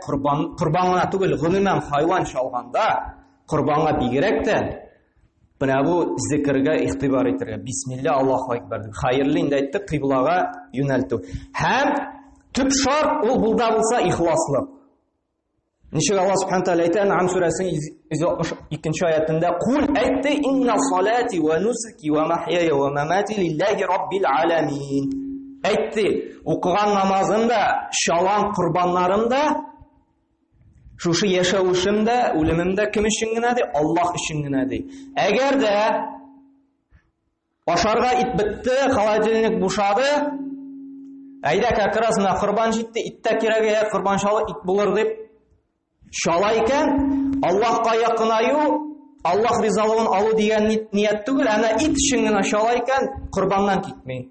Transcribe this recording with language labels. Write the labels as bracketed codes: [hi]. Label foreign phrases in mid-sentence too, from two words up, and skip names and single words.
[tt] Курбан гына түгел, гомумән хайван чалганда курбанга бигрәк тә менә бу зикргә игътибар итәргә. [ar] بسم الله الله أكبر [tt] дип. Хәерле инде әйтте, кыйблага юнәлтү. Һәм төп шарт ул булда булса ихласлык. Ничек Аллаһ [ar] سبحانه تعالى [tt] әйтә Ан'ам сүрәсенең 2-нче аятында: "Кул әйтте, [ar] إن صلاتي ونسكي ومحياي ومماتي لله رب العالمين." [tt] Әйтте, укыган намазымда, чалган курбаннарымда, шушы яшәүшемдә, үлемемдә кем өчен генә ди? Аллаһ өчен генә ди. Әгәр дә ашарга ит бетте, холодильник бушады, әйдә [ru] как раз [tt] менә курбан җитте, иттә кирәк, курбан чалы ит булыр дип чала икән, Аллаһка якынаю, Аллаһ ризалыгын алу дигән ният түгел, әнә ит өчен генә чала икән, курбаннан китми.